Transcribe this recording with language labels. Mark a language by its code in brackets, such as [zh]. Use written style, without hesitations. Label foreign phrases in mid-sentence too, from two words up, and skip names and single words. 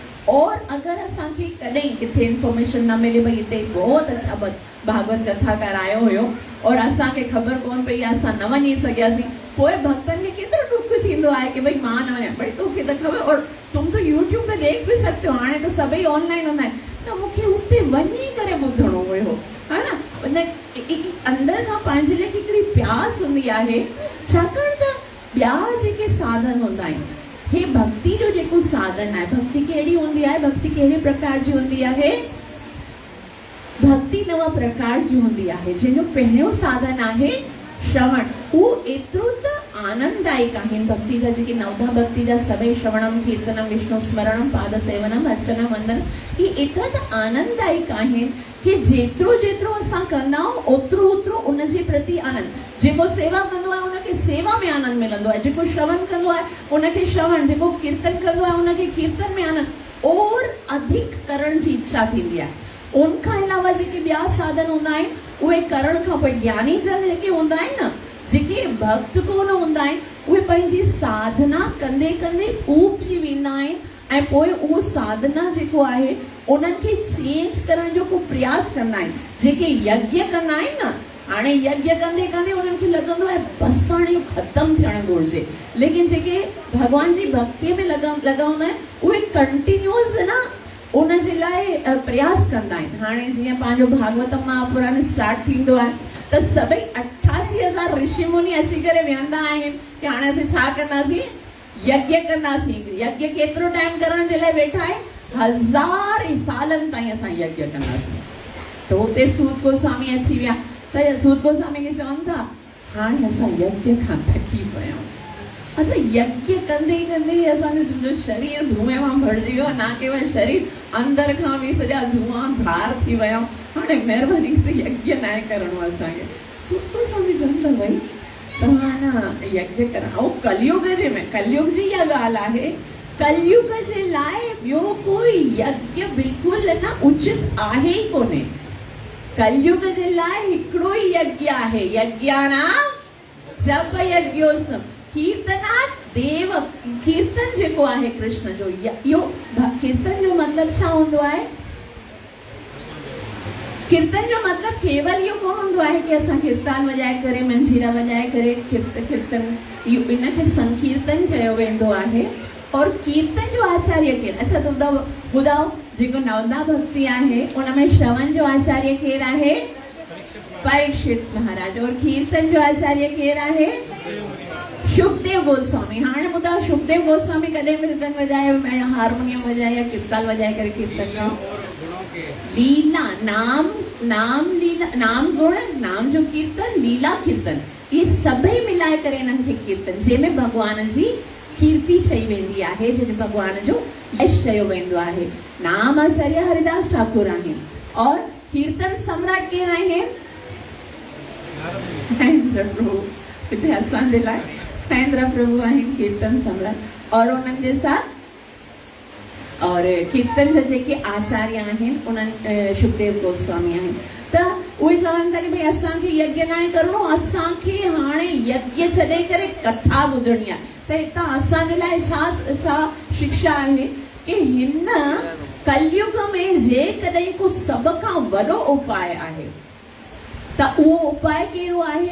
[sd] और अगरि असांखे कॾहिं किथे इंफॉर्मेशन न मिले, भई हिते [hi] बहुत अच्छा [sd] भागवत कथा करायो हुयो और असांखे ख़बर कोन पई, असां न वञी सघियासीं, पोइ भक्तनि खे केतिरो दुख थींदो आहे कि भई मां न वञा, भई तोखे त ख़बर, [hi] और तुम तो यूट्यूब पे देख भी सकते हो, [sd] हाणे त सभई ऑनलाइन हूंदा आहिनि, त मूंखे हुते वञी करे ॿुधणो हुयो, [hi] है न। [sd] उन अंदर खां पंहिंजे लाइ हिकिड़ी प्यास हूंदी आहे, छाकाणि त ॿिया जेके साधन हूंदा आहिनि, हे भक्ति जो जेको साधन आहे, भक्ति कहिड़ी हूंदी आहे, भक्ति कहिड़े प्रकार जी हूंदी आहे, भक्ति 9 प्रकार जी हूंदी आहे। जंहिंजो पहिरियों साधन आहे श्रवण, उहो एतिरो त आनंददायक आहिनि। भक्ति जा जेके नवधा भक्ति जा सभई [sa] श्रवणम कीर्तनम विष्णु स्मरणम पाद सेवनम अर्चना वंदन [sd] ही एतिरा त आनंददायक आहिनि कि जेतिरो जेतिरो असां कंदा आहियूं ओतिरो ओतिरो उन जे प्रति आनंद। जेको सेवा कंदो आहे उनखे सेवा में आनंद मिलंदो आहे, जेको श्रवण कंदो आहे उनखे श्रवण, जेको कीर्तन कंदो आहे उनखे कीर्तन में आनंद [hi] और अधिक [sd] करण जी इच्छा थींदी आहे। उनखां अलावा जेके ॿिया साधन हूंदा आहिनि उहे करण खां पोइ ज्ञानी जन जेके हूंदा आहिनि न, जेके भक्त कोन हूंदा आहिनि, उहे पंहिंजी साधना कंदे कंदे ऊबजी वेंदा आहिनि ऐं पोइ उहो साधना जेको आहे उन्हनि खे चेंज करण जो को प्रयास कंदा आहिनि। जेके यज्ञ कंदा आहिनि न, हाणे यज्ञ कंदे कंदे उन्हनि खे लॻंदो आहे बसि हाणे इहो ख़तमु थियणु घुरिजे, लेकिन जेके भॻवान जी भक्तीअ में लॻा हूंदा आहिनि उहे कंटिन्यूअस न उन जे लाइ प्रयास कंदा आहिनि। हाणे जीअं पंहिंजो भागवतम महापुराण स्टार्ट थींदो आहे त सभई 88,000 ऋषि मुनि अची करे वेहंदा आहिनि कि हाणे असीं छा कंदासीं, यज्ञ कंदासीं। यज्ञ केतिरो टाइम करण जे लाइ वेठा आहिनि, 1000 सालनि ताईं असां यज्ञ कंदासीं। त हुते सूत गोस्वामी अची विया त सूत गोस्वामी खे चवनि था हाणे असां यज्ञ खां थकी पिया आहियूं, असां यज्ञ कंदे कंदे असांजो शरीर धुएं मां भरिजी वियो, [hi] ना केवल [sd] शरीर अंदर खां बि सॼा धुआं धार थी विया, हाणे महिरबानी करे यज्ञ न करणो असांखे। सूत गोस्वामी चवनि था भई तव्हां न यज्ञ करणु, ऐं कलयुग जे में, कलयुग जी इहा ॻाल्हि आहे, कलयुग जे लाइ ॿियो कोई यज्ञ बिल्कुलु न उचित आहे ई कोन्हे। कलयुग जे लाइ हिकिड़ो ई यज्ञ आहे, [sa] यज्ञानाम जप यज्ञोत्सव कीर्तनात् देव। [sd] कीर्तन जेको आहे कृष्ण जो, इहो कीर्तन जो मतिलबु छा हूंदो आहे? कीर्तन जो मतिलबु केवल इहो कोन हूंदो आहे कि असां कीर्तन वॼाए करे मंजीरा वॼाए करे कीर्तन, इहो इनखे संकीर्तन चयो वेंदो आहे। और कीर्तन जो आचार्य केरु? अच्छा त ॿुधाओ, जेको नवदा भक्ति आहे उन में श्रवण जो आचार्य केरु आहे? परीक्षित महाराज। और कीर्तन जो आचार्य केरु आहे? शुकदेव गोस्वामी। हाणे ॿुधाओ शुकदेव गोस्वामी कॾहिं मृदंग वॼायो या हारमोनियम वॼायो या कीर्तन वॼाए करे कीर्तन कयो? लीला, नाम लीला, नाम गुण, नाम जो कीर्तन, लीला कीर्तन, ये सभई मिलाए करे इन्हनि खे कीर्तन, जंहिंमें भॻवान जी कीर्ति चई वेंदी आहे, जंहिंमें भॻवान जो यश चयो वेंदो आहे। नाम आचार्य हरिदास ठाकुर आहिनि और कीर्तन सम्राट केरु आहिनि? महेंद्र प्रभु। हिते असांजे लाइ महेंद्र प्रभु आहिनि कीर्तन सम्राट। और उन्हनि जे साथ और कीर्तन जा जेके आचार्य आहिनि उन्हनि शुकदेव गोस्वामी आहिनि। त उहे चवनि था कि भई असांखे यज्ञ न आहे करिणो, असांखे हाणे यज्ञ छॾे करे कथा ॿुधणी आहे। त हितां असांजे लाइ छा शिक्षा आहे कि हिन कलयुग में जेकॾहिं को सभ खां वॾो उपाय आहे त उहो उपाय कहिड़ो आहे?